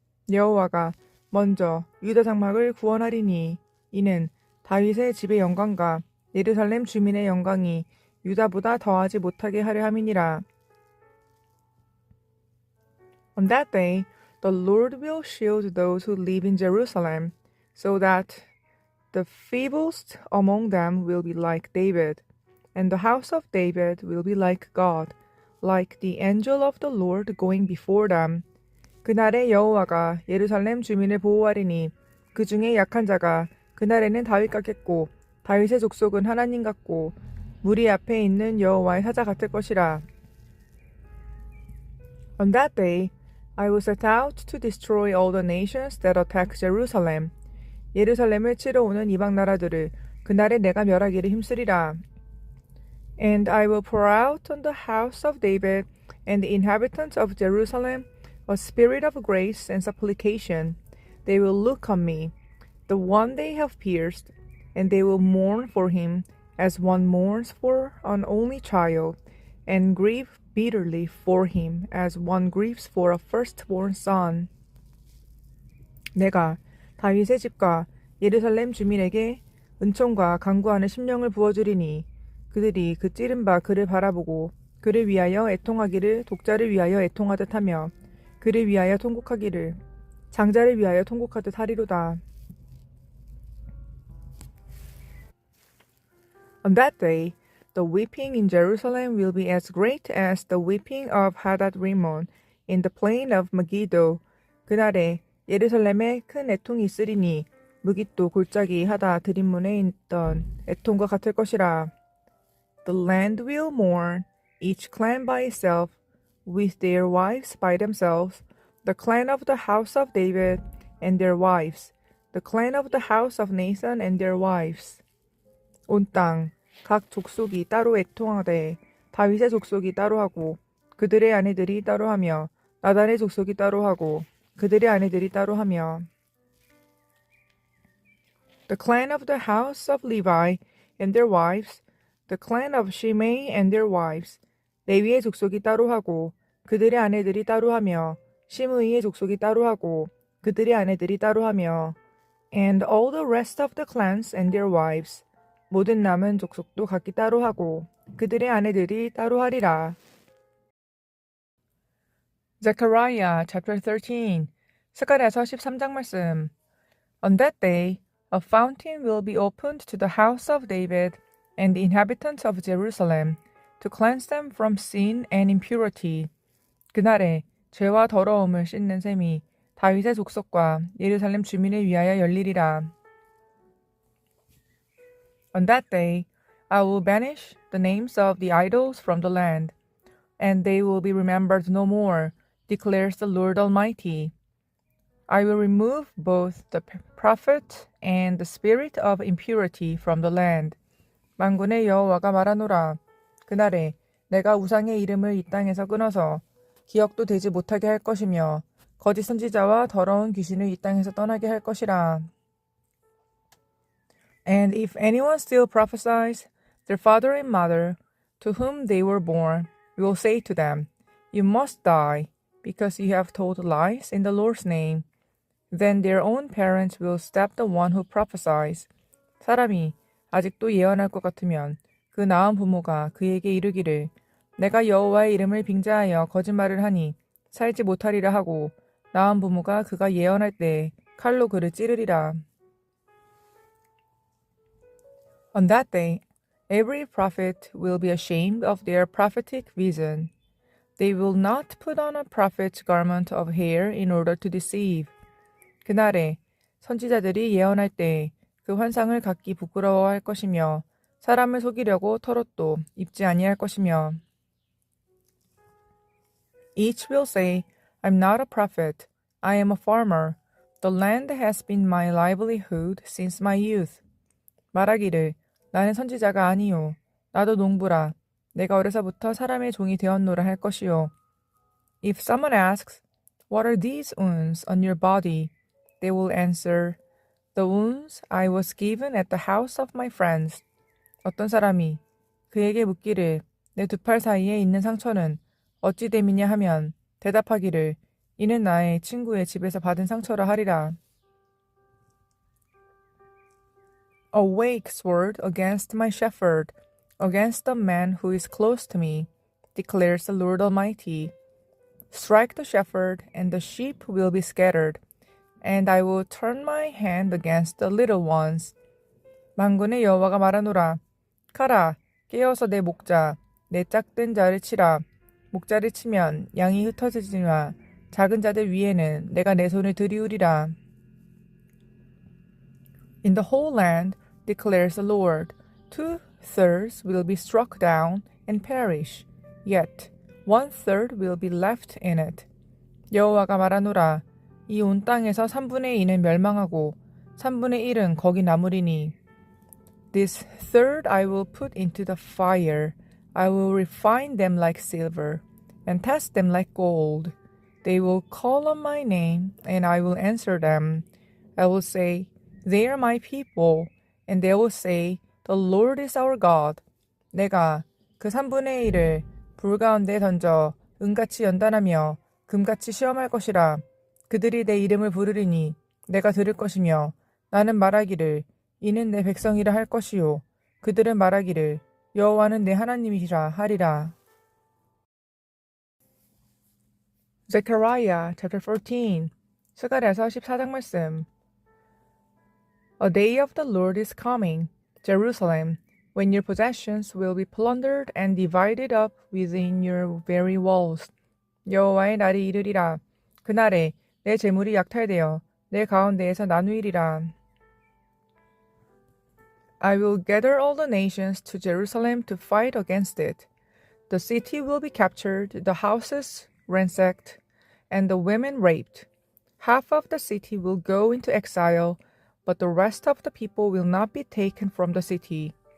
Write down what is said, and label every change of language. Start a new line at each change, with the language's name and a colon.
Korean: 여호와가 먼저 유다 장막을 구원하리니 이는 다윗의 집의 영광과 예루살렘 주민의 영광이 유다보다 더하지 못하게 하려 함이니라.
English: On that day, the Lord will shield those who live in Jerusalem, so that the feeblest among them will be like David, and the house of David will be like God, like the angel of the Lord going before them.
Korean: 그날에 여호와가 예루살렘 주민을 보호하리니 그 중에 약한 자가 그날에는 다윗 같겠고 다윗의 족속은 하나님 같고 무리 앞에 있는 여호와의 사자 같을 것이라.
English: On that day, I will set out to destroy all the nations that attack Jerusalem.
Korean: 예루살렘을 치러 오는 이방 나라들을 그날에 내가 멸하기를 힘쓰리라.
English: And I will pour out on the house of David and the inhabitants of Jerusalem a spirit of grace and supplication. They will look on me, the one they have pierced, and they will mourn for him as one mourns for an only child, and grieve bitterly for him as one grieves for a firstborn son.
Korean: 내가 다윗의 집과 예루살렘 주민에게 은총과 간구하는 심령을 부어주리니 그들이 그 찌른 바 그를 바라보고 그를 위하여 애통하기를 독자를 위하여 애통하듯 하며 그를 위하여 통곡하기를 장자를 위하여 통곡하듯 하리로다.
English: On that day, the weeping in Jerusalem will be as great as the weeping of Hadad-rimmon in the plain of Megiddo.
Korean: 그날에 예루살렘에 큰 애통이 있으리니 무깃도 골짜기 하다 드림문에 있던 애통과 같을 것이라.
English: The land will mourn, each clan by itself, with their wives by themselves, the clan of the house of David and their wives, the clan of the house of Nathan and their wives.
Korean: 온 땅, 각 족속이 따로 애통하되 다윗의 족속이 따로 하고 그들의 아내들이 따로 하며 나단의 족속이 따로 하고 그들의 아내들이 따로 하며
English: The clan of the house of Levi and their wives, the clan of Shimei and their wives,
Korean: 레위의 족속이 따로 하고 그들의 아내들이 따로 하며
English: 시므이의 족속이 따로 하고 그들의 아내들이 따로 하며 and all the rest of the clans and their wives,
Korean: 모든 남은 족속도 각기 따로 하고 그들의 아내들이 따로 하리라.
English: Zechariah chapter 13.
Korean: 스가랴서 13장 말씀.
English: On that day, a fountain will be opened to the house of David and the inhabitants of Jerusalem, to cleanse them from sin and impurity.
Korean: 그날에 죄와 더러움을 씻는 셈이 다윗의 족속과 예루살렘 주민을 위하여 열리리라.
English: On that day, I will banish the names of the idols from the land, and they will be remembered no more, declares the Lord Almighty. I will remove both the prophet and the spirit of impurity from the land.
Korean: 만군의 여호와가 말하노라. 그날에 내가 우상의 이름을 이 땅에서 끊어서 기억도 되지 못하게 할 것이며 거짓 선지자와 더러운 귀신을 이 땅에서 떠나게 할 것이라.
English: And if anyone still prophesies, their father and mother, to whom they were born, will say to them, You must die, because you have told lies in the Lord's name. Then their own parents will stab the one who prophesies.
Korean: 사람이 아직도 예언할 것 같으면 그 낳은 부모가 그에게 이르기를 내가 여호와의 이름을 빙자하여 거짓말을 하니 살지 못하리라 하고 낳은 부모가 그가 예언할 때에 칼로 그를 찌르리라.
English: On that day, every prophet will be ashamed of their prophetic vision. They will not put on a prophet's garment of hair in order to deceive.
Korean: 그날에 선지자들이 예언할 때 그 환상을 갖기 부끄러워할 것이며 사람을 속이려고 털옷도 입지 아니할 것이며
English: Each will say, I'm not a prophet, I am a farmer. The land has been my livelihood since my youth.
Korean: 말하기를 나는 선지자가 아니요 나도 농부라 내가 어려서부터 사람의 종이 되었노라 할 것이요.
English: If someone asks, What are these wounds on your body? They will answer, The wounds I was given at the house of my friends.
Korean: 어떤 사람이 그에게 묻기를 내 두 팔 사이에 있는 상처는 어찌 됨이냐 하면 대답하기를 이는 나의 친구의 집에서 받은 상처라 하리라.
English: Awake, sword, against my shepherd, against the man who is close to me, declares the Lord Almighty. Strike the shepherd, and the sheep will be scattered, and I will turn my hand against the little ones.
Korean: 만군의 여호와가 말하노라. 가라, 깨어서 내 목자, 내 짝든 자를 치라. 목자를 치면 양이 흩어지지마. 작은 자들 위에는 내가 내 손을 들이우리라.
English: In the whole land, declares the Lord, 2/3 will be struck down and perish, yet 1/3 will be left in it.
Korean: 여호와가 말하노라. 이 온 땅에서 3분의 2는 멸망하고 3분의 1은 거기 남으리니.
English: This third I will put into the fire. I will refine them like silver and test them like gold. They will call on my name, and I will answer them. I will say, They are my people, and they will say, The Lord is our God.
Korean: 내가 그 3분의 1을 불 가운데 던져 은같이 연단하며 금같이 시험할 것이라. 그들이 내 이름을 부르리니 내가 들을 것이며 나는 말하기를 이는 내 백성이라 할 것이요 그들은 말하기를 여호와는 내 하나님이시라 하리라.
English: Zechariah chapter 14.
Korean: 스가랴서 14장 말씀.
English: A day of the Lord is coming, Jerusalem, when your possessions will be plundered and divided up within your very walls.
Korean: 여호와의 날이 이르리라. 그날에 내 재물이 약탈되어 내 가운데에서 나누이리라.
English: I will gather all the nations to Jerusalem to fight against it. The city will be captured, the houses ransacked, and the women raped. Half of the city will go into exile, but the rest of the people will not be taken from the city.